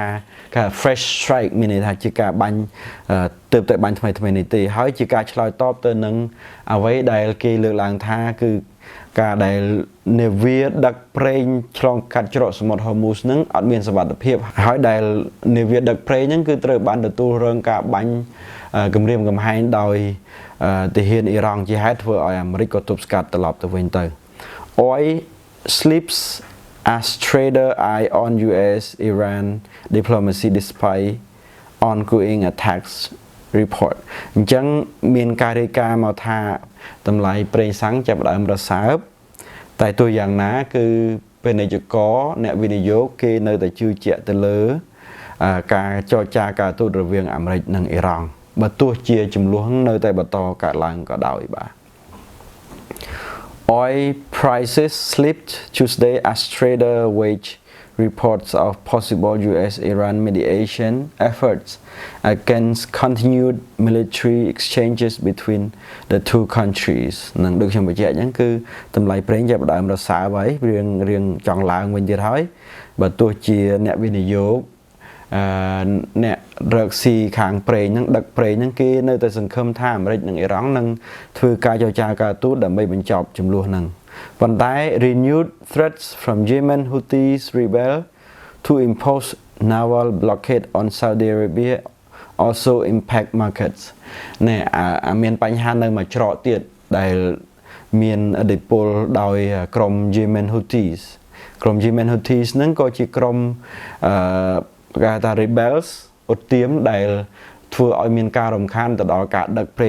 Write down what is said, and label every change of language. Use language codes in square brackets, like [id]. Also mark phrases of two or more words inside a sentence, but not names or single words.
[en] fresh strike [km] មានន័យថាជាការបាញ់ទើបតែបាញ់ថ្មីនេះទេហើយជាការឆ្លើយតបទៅនឹងអ្វីដែលគេលើកឡើងថាគឺការដែលនាវាដឹកប្រេងឆ្លងកាត់ច្រកសមុទ្រ Hormuz នឹងអត់មានសុវត្ថិភាពហើយដែលនាវាដឹកប្រេងហ្នឹងគឺត្រូវបានទទួលរងការបាញ់គម្រាមកំហែងដោយទា ហានអ៊ីរ៉ង់ជាហេតុធ្វើឲ្យអាមេរិកក៏ទប់ស្កាត់ត្រឡប់ទៅវិញទៅ [en] Oil slips as trader eye on US Iran diplomacy despite ongoing attacks report [km] អញ្ចឹងមានការរាយការណ៍មកថាតម្លៃប្រេងសាំងចាប់ផ្ដើមរសើបតែទោះយ៉ាងណាគឺពាណិជ្ជករអ្នកវិនិយោគគេនៅតែជឿជាក់ទៅលើការចរចាការទូតរវាងអាមេរិកនិងអ៊ីរ៉ង់បើទោះជាចំនួននៅតែបន្តកើតឡើងក៏ដោយបាទ [en] Oil prices slipped Tuesday as trader wage reports of possible US-Iran mediation efforts against continued military exchanges between the two countries [km] នឹងដូចខ្ញុំបញ្ជាក់អញ្ចឹងគឺតម្លៃប្រេងចាប់ផ្ដើមរសើបហើយរៀងចង់ឡើងវិញទៀតហើយបើទោះជាអ្នកវិនិយោគអ្នករកស៊ីខាងប្រេងហ្នឹងដឹកប្រេងហ្នឹងគេ នៅតែសង្ឃឹមថាអាមេរិកនិងអ៊ីរ៉ង់នឹងធ្វើការចរចាការទូតដើម្បីបញ្ចប់ជម្លោះហ្នឹងប៉ុន្តែ [en] renewed threats from Yemen Houthis rebel to impose naval blockade on Saudi Arabia also impact markets [km] ណែមានបញ្ហានៅមួយច្រកទៀតដែល មានឥទ្ធិពលដោយក្រុម Yemen Houthis ក្រុម Yemen Houthis ហ្នឹងក៏ជាក្រុមគេថា rebels ឧទាមដែលធ្វើឲ្យមានការរំខានទៅដល់ការដឹកប្រេង